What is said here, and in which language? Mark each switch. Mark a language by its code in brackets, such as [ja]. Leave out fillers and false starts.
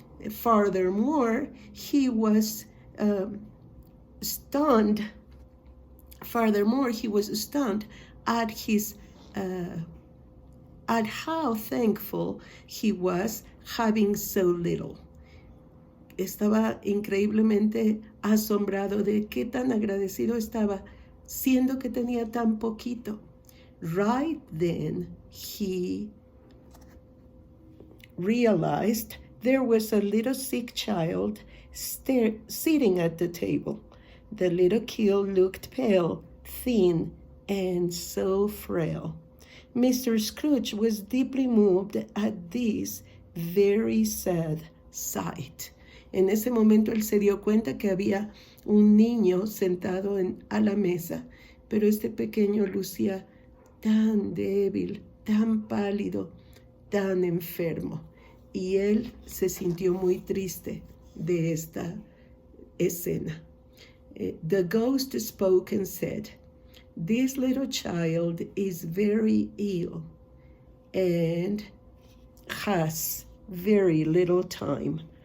[en] Furthermore, he was stunned. At his at how thankful he was having so little. [es] Estaba increíblemente asombrado de qué tan agradecido estaba, siendo que tenía tan poquito. [en] Right then, he realized there was a little sick child sitting at the table. The little kid looked pale, thin, and so frail. Mr. Scrooge was deeply moved at this very sad sight. [es] En ese momento él se dio cuenta que había un niño sentado a la mesa, pero este pequeño lucía tan débil, tan pálido, tan enfermo. Y él se sintió muy triste de esta escena. [en] The ghost spoke and said, "This little child is very ill and has very little time.